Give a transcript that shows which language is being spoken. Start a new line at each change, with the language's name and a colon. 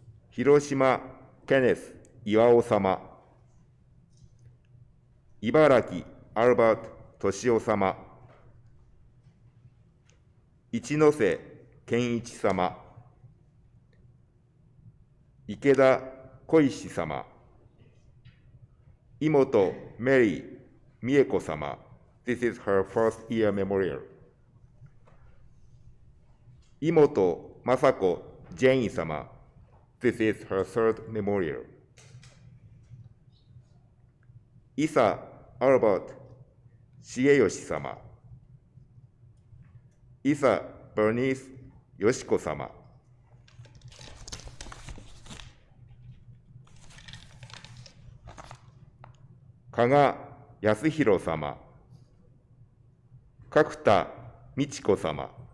Japanese: 広島ケネス岩尾様、茨城アルバート敏夫様、一ノ瀬健一様、池田小石様、妹メリー美恵子様、
English: This is her first year memorial。
Japanese: 妹雅子ジェイン様、
English: This is her third memorial。
Japanese: 伊佐アルバート重義様、伊佐バニースよし子様、加賀康弘様、角田美智子様、